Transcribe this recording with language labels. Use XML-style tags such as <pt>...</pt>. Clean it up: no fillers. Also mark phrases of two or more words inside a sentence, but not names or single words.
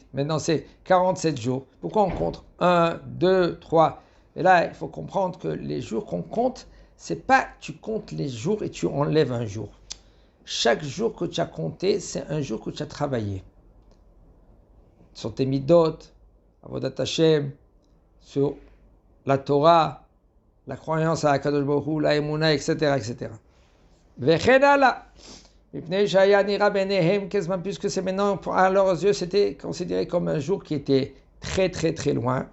<fr>Maintenant, c'est 47 jours. Pourquoi on compte 1, 2, 3? Et là, il faut comprendre que les jours qu'on compte, c'est pas tu comptes les jours et tu enlèves un jour. Chaque jour que tu as compté, c'est un jour que tu as travaillé. Sur tes midot,</fr> <he>עבודת השם,</he> <fr>sur la Torah, la croyance à</fr> <he>הקדוש ברוך הוא,</he> <fr>la Emunah, etc., etc. Vechenala. Puisque c'est maintenant, à leurs yeux, c'était considéré comme un jour qui était très très très loin.</fr>